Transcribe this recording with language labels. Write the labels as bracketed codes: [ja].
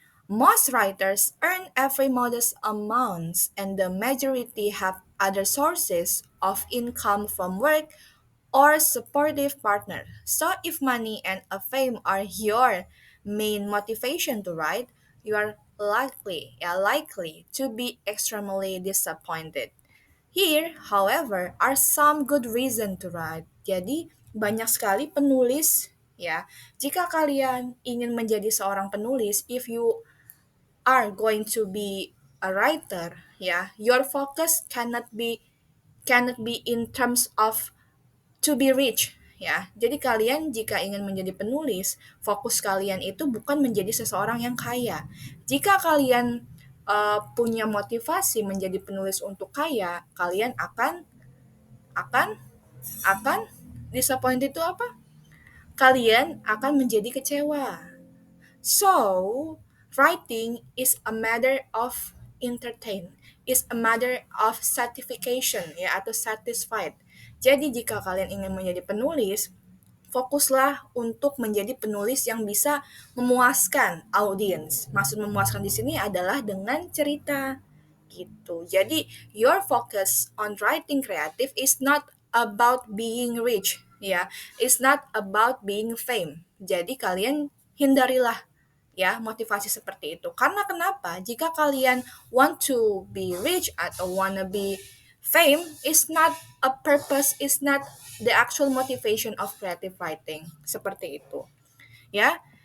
[en] Most writers earn every modest amounts, and the majority have other sources of income from work or supportive partner. So if money and a fame are your main motivation to write, you are likely to be extremely disappointed. Here, however, are some good reason to write. [id] Jadi, banyak sekali penulis, ya. Jika kalian ingin menjadi seorang penulis, [en] if you are going to be a writer, ya, your focus cannot be in terms of to be rich, ya. [id] Jadi kalian jika ingin menjadi penulis, fokus kalian itu bukan menjadi seseorang yang kaya. Jika kalian punya motivasi menjadi penulis untuk kaya, kalian akan akan disappointed itu apa? Kalian akan menjadi kecewa. [en] So, writing is a matter of entertain, is a matter of satisfaction, ya, [id] atau satisfied. Jadi jika kalian ingin menjadi penulis, fokuslah untuk menjadi penulis yang bisa memuaskan audiens. Maksud memuaskan di sini adalah dengan cerita gitu. [en] Jadi your focus on writing creative is not about being rich, ya. It's not about being fame. [id] Jadi kalian hindarilah, ya, motivasi seperti itu. Karena kenapa? Jika kalian [en] want to be rich [id] atau [en] wanna be fame, is not a purpose, is not the actual motivation of creative writing. [id] Seperti itu. Ya.